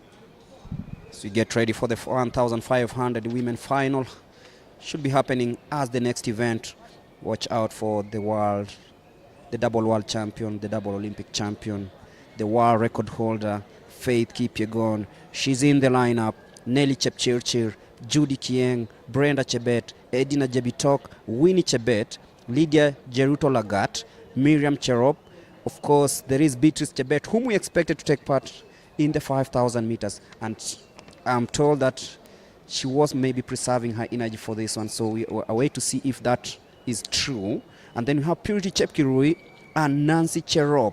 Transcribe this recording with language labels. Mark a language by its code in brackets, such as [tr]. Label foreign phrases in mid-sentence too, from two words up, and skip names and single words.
[en] So we get ready for the 1,500 women final. Should be happening as the next event. Watch out for the double world champion, the double Olympic champion, the world record holder, Faith Kipyegon. She's in the lineup. Nelly Chepchirchir, Judy Kieng, Brenda Chebet, Edina Jebitok, Winnie Chebet, Lydia Jeruto Lagat, Miriam Cherop. Of course, there is Beatrice Chebet, whom we expected to take part in the 5,000 meters. And I'm told that she was maybe preserving her energy for this one. So we are waiting to see if that is true. And then we have Purity Chepkirui and Nancy Cherop.